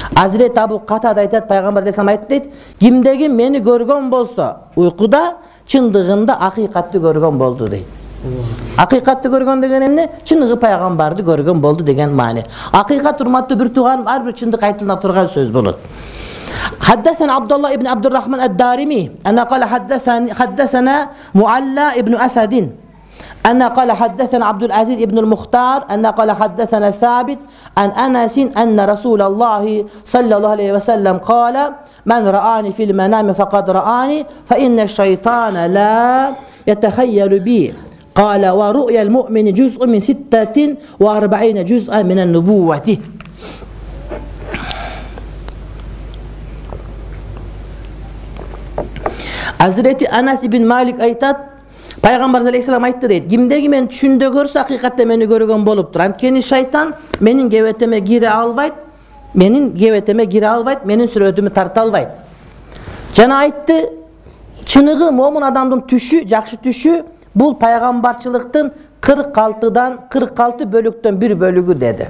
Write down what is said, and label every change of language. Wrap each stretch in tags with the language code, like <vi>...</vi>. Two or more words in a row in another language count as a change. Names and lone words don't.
<ky>Hazreti Abu Qatada aytат, Пайгамбар алейхиссалам айтты дейт, кимдеги мени көргөн болсо, уйкуда чындыгында акыйкатты көргөн болду дейт. Акыйкатты көргөн деген эмне? Чындыгы Пайгамбарды көргөн болду деген маани. Акыйкат урматтуу бир тууган, ар бир чындык айтылына турган сөз болот.</ky> <ar>حدثنا عبد الله ابن عبد الرحمن الدارمي أنا قال حدثنا معلى ابن أسد أنا قال حدثنا عبد العزيز ابن المختار أنا قال حدثنا ثابت عن أنس أن رسول الله صلى الله عليه وسلم قال من رآني في المنام فقد رآني فإن الشيطان لا يتخيل بي قال ورؤيا المؤمن جزء من 46 جزءا من النبوة.</ar> <ky>Hazreti Anas ibn Malik aytат, Пайгамбар алейхиссалам айтты дейт, кимдеги мен түшүндө көрсө акыйкатта мени көргөн болуп турат. Анткени шайтан менин кебетеме кире албайт, менин сүрөтүмө тарта албайт. Жана айтты, чыныгы момун адамдын түшү, жакшы түшү бул пайгамбарчылыктын 46 бөлүктөн бир бөлүгү деди.</ky>